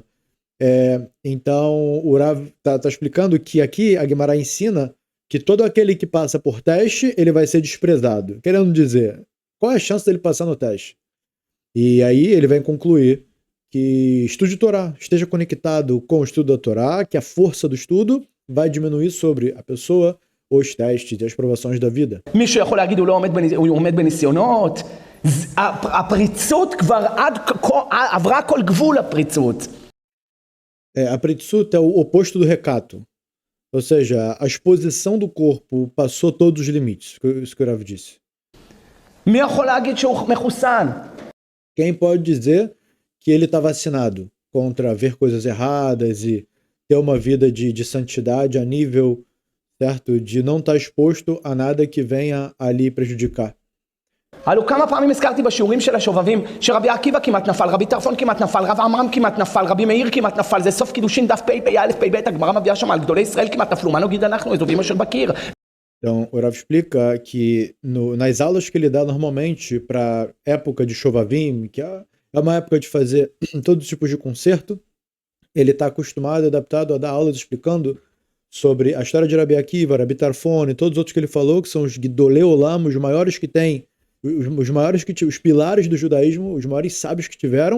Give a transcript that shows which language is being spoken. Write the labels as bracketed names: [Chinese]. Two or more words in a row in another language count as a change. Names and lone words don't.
[Portuguese] Então o Rav tá explicando que aqui a Gemara ensina que todo aquele que passa por teste, ele vai ser desprezado. Querendo dizer, qual é a chance dele passar no teste? E aí ele vai concluir que estude Torá, esteja conectado com o estudo da Torá, que a força do estudo vai diminuir sobre a pessoa os testes e as provações da vida. [Hebrew] מישהו יכול להגיד, הוא עומד בניסיונות? הפריצות כבר עברה כל גבול הפריצות. [Portuguese] A pritsuta é o oposto do recato. Ou seja, a exposição do corpo passou todos os limites, isso que o Rav disse. [Hebrew] מי יכול להגיד שהוא מחוסן? [Portuguese] Quem pode dizer que ele está vacinado contra ver coisas erradas e ter uma vida de santidade a nível certo? De não estar exposto a nada que venha ali prejudicar. [Hebrew] הלו כמה פעמים הזכרתי בשיעורים של השובבים שרבי עקיבא כמעט נפל, רבי טרפון כמעט נפל, רב עמרם כמעט נפל, רבי מאיר כמעט נפל, זה סוף קידושין דף פ"א פ"ב, הגמרא מביאה שם על גדולי ישראל כמעט נפלו, מה נגיד אנחנו, אזובים אשר בקיר. [Portuguese] Então, o Rav explica que nas aulas que ele dá normalmente para época de Shovavim, que é uma época de fazer todos os tipos de concerto, ele está acostumado, adaptado a dar aulas explicando sobre a história de Rabi Akiva, Rabi Tarfon e todos os outros que ele falou, que são os [Hebrew] גדולי עולם, [Portuguese] os maiores que tem, os maiores os pilares do judaísmo, os maiores sábios que tiveram.